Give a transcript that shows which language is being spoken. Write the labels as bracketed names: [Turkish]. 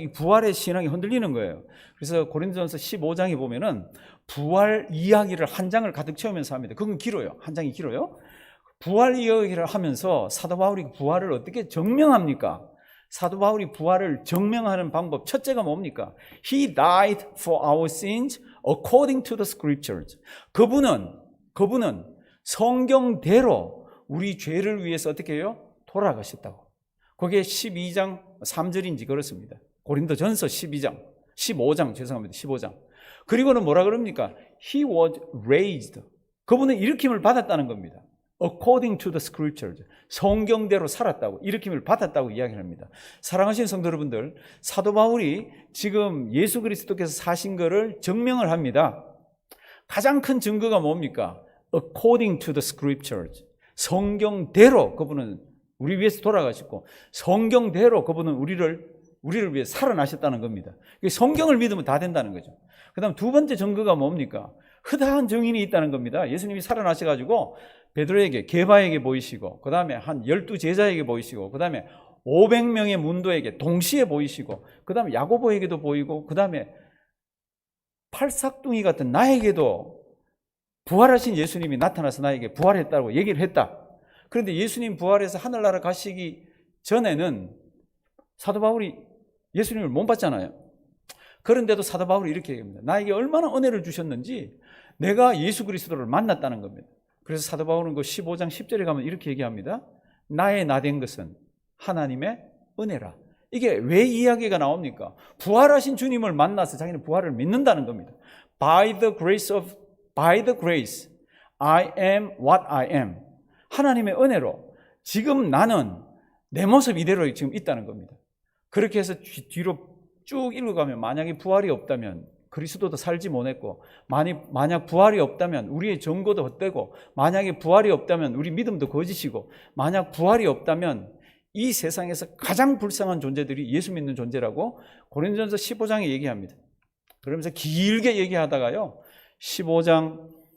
[Korean] 이 부활의 신앙이 흔들리는 거예요. 그래서 고린도전서 15장에 보면은 부활 이야기를 한 장을 가득 채우면서 합니다. 그건 길어요. 한 장이 길어요. 부활 이야기를 하면서 사도 바울이 부활을 어떻게 증명합니까? 사도 바울이 부활을 증명하는 방법 첫째가 뭡니까? [English] He died for our sins according to the scriptures. [Korean] 그분은 성경대로 우리 죄를 위해서 어떻게 해요? 돌아가셨다고. 그게 12장 3절인지 그렇습니다. 고린도전서 15장 죄송합니다. 15장. 그리고는 뭐라 그럽니까? [English] He was raised. [Korean] 그분은 일으킴을 받았다는 겁니다. [English] According to the scriptures. [Korean] 성경대로 살았다고, 일으킴을 받았다고 이야기합니다. 사랑하시는 성도 여러분들, 사도 바울이 지금 예수 그리스도께서 사신 것을 증명을 합니다. 가장 큰 증거가 뭡니까? [English] According to the scriptures. [Korean] 성경대로 그분은 우리 위해서 돌아가셨고 성경대로 그분은 우리를 위해 살아나셨다는 겁니다. 성경을 믿으면 다 된다는 거죠. 그 다음 두 번째 증거가 뭡니까? 흐다한 증인이 있다는 겁니다. 예수님이 살아나셔가지고 베드로에게, 게바에게 보이시고, 그 다음에 한 12제자에게 보이시고, 그 다음에 500명의 문도에게 동시에 보이시고, 그 다음에 야고보에게도 보이고, 그 다음에 팔싹둥이 같은 나에게도 부활하신 예수님이 나타나서 나에게 부활했다고 얘기를 했다. 그런데 예수님 부활해서 하늘나라 가시기 전에는 사도 바울이 예수님을 못 봤잖아요. 그런데도 사도 바울이 이렇게 얘기합니다. 나에게 얼마나 은혜를 주셨는지 내가 예수 그리스도를 만났다는 겁니다. 그래서 사도 바울은 그 15장 10절에 가면 이렇게 얘기합니다. 나의 나된 것은 하나님의 은혜라. 이게 왜 이야기가 나옵니까? 부활하신 주님을 만나서 자기는 부활을 믿는다는 겁니다. [English] By the grace, I am what I am. [Korean] 하나님의 은혜로 지금 나는 내 모습 이대로 지금 있다는 겁니다. 그렇게 해서 뒤로 쭉 읽어가면 만약에 부활이 없다면 그리스도도 살지 못했고, 만약 부활이 없다면 우리의 전거도 헛되고, 만약에 부활이 없다면 우리 믿음도 거짓이고, 만약 부활이 없다면 이 세상에서 가장 불쌍한 존재들이 예수 믿는 존재라고 고린도전서 15장에 얘기합니다. 그러면서 길게 얘기하다가요 15장